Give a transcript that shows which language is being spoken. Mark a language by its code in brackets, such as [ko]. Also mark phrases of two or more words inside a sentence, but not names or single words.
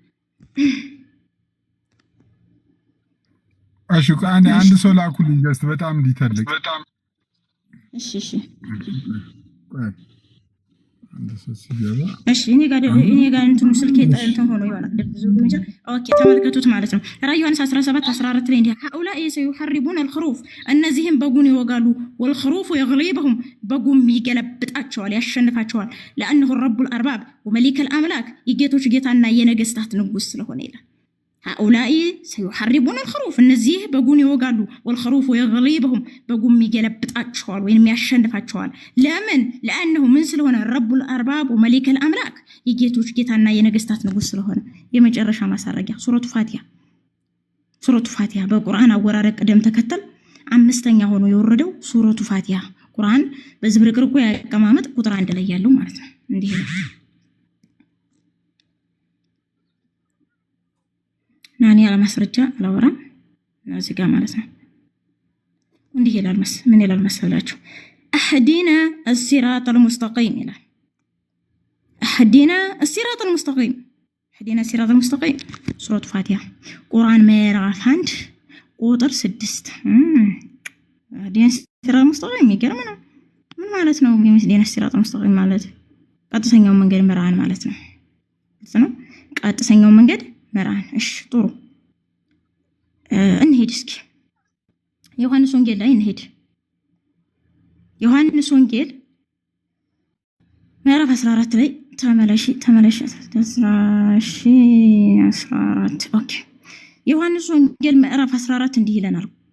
[am] አሽኩ አንድ ሰው ላኩልኝ ጀስት በጣም እንዲተልቅ እሺ እሺ እኔ ጋር እንትኑ ስልኬ እንትን ሆኖ ይሆናል ደብዝዙ እንጂ ኦኬ ተመልከቱት ማለት ነው። ራዕይ ዮሐንስ 17 14 ላይ እንዲህ [ar] هؤلاء سيحاربون الخروف [am] እነዚህም በጉን ይወጋሉ [ar] والخروف يغلبهم [am] በጉም ይገለብጣቸዋል ያሸንፋቸዋል [ar] لانه رب الارباب وملك الاملاك [am] የጌቶች ጌታና የነገስታት ንጉስ ስለሆነ ይላል። [ar] هؤلاء سيحاربون الخروف [am] እነዚህ በጉን ይወጋሉ [ar] والخروف يغلبهم [am] በጉም ይገለብጣቸዋል ወይንም ያሸንፋቸዋል። ለምን? لانه ምን ስለሆነ [ar] رب الارباب وملك الاملاك [am] የጌቶች ጌታና የነገስታት ንጉስ ስለሆነ። የመጨረሻ ማሳረጊያ ሱረቱ ፋቲሃ በቁርአን አወራረድ ቅደም ተከተል አምስተኛ ሆኖ የወረደው ሱረቱ ፋቲሃ ቁርአን በዝብርቅርቁ ያቀማመጥ ቁጥር 1 ላይ ያለው ማለት ነው። እንዲህ ነው ናኒ አለማስረጃ አላወራም እዚህ ጋር ማለት ነው። እንዲህ ይላል ምን ይላል መሰላችሁ? [ar] اهدنا الصراط المستقيم [am] ይላል። [ar] اهدنا الصراط المستقيم [am] ሱረቱ ፋቲሃ ቁርአን ምዕራፍ 1 ቁጥር 6 [ar] اهدنا الصراط المستقيم [am] ይገርም ነው። ምን ማለት ነው? [ar] اهدنا الصراط المستقيم [am] ማለት ቀጥተኛው መንገድ መራን ማለት ነው። ቀጥተኛው መንገድ መራን። እሺ ጥሩ እንሂድ እስኪ ዮሐንስ ወንጌል ላይ እንሂድ። ዮሐንስ ወንጌል ምዕራፍ 14 ላይ ተመለሽ 14 ኦኬ ዮሐንስ ወንጌል ምዕራፍ 14 እንዲህ ይለናል